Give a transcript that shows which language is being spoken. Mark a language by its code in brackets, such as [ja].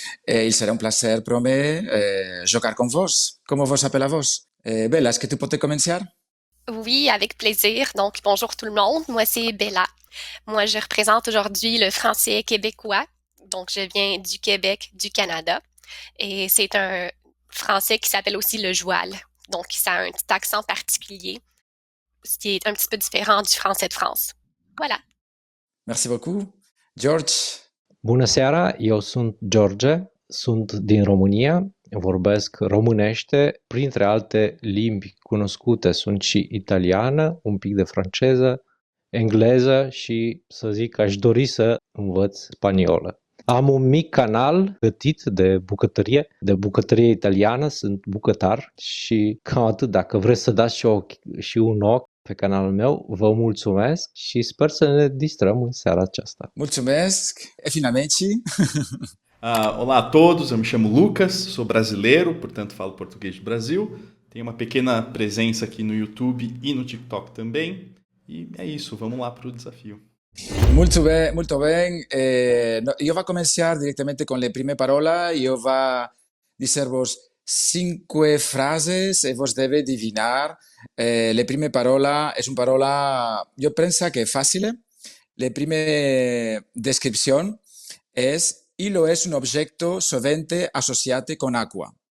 [ia] Il serà un placer per me jogar con vos. [fr] Comment vos appelez vos? Bella, est-ce que tu peux commencer? Oui, avec plaisir. Donc, bonjour tout le monde. Moi, c'est Bella. Moi, je représente aujourd'hui le français québécois. Donc, je viens du Québec, du Canada. Et c'est un français qui s'appelle aussi le joual. Donc, ça a un petit accent particulier, ce qui est un petit peu différent du français de France. Voilà. Merci beaucoup. George? [ro] Bună seara, eu sunt George, sunt din România, vorbesc românește, printre alte limbi cunoscute sunt și italiană, un pic de franceză, engleză și, să zic, aș dori să învăț spaniolă. Am un mic canal gătit de bucătărie italiană, sunt bucătar și cam atât. Dacă vreți să dați și un ochi pe canalul meu, vă mulțumesc și sper să ne distrăm în seara aceasta. Mulțumesc. [ia] E finalmente. [pt] Olá a todos, eu me chamo Lucas, sou brasileiro, portanto falo português do Brasil. Tenho uma pequena presença aqui no YouTube e no TikTok também. E é isso, vamos lá para o desafio. [ia] Molto bene. Io va cominciare direttamente con le prime parole. Io va diservos 5 frases e vos deve divinar. Le prime parola es una parola, io penso che è facile. Le prime descripción es hilo es un objeto sovente associato con acqua.